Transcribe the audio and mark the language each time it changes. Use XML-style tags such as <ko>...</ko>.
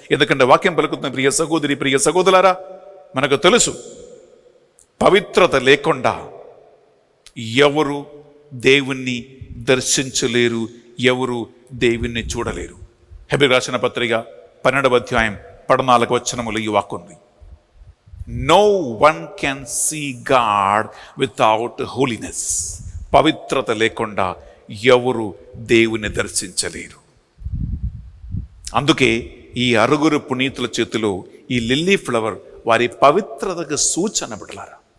<te>ఎందుకంటే వాక్యం పలుకుతున్న ప్రియ సహోదరి, ప్రియ సహోదరులారా, మనకు తెలుసు పవిత్రత లేకుండా ఎవరు దేవుణ్ణి దర్శించలేరు, ఎవరు దేవుణ్ణి చూడలేరు. హెబ్రీ రాసిన పత్రిక 12వ అధ్యాయం 14వ వచనములో ఈ వాక్యం ఉంది.</te> <en>No one can see God without holiness.</en> <te>పవిత్రత లేకుండా ఎవరు దేవుని దర్శించలేరు. అందుకే ఈ 6 పునీతుల చేతిలో ఈ లిల్లీ ఫ్లవర్ వారి పవిత్రతకు సూచన బిడ్డలారా.</te>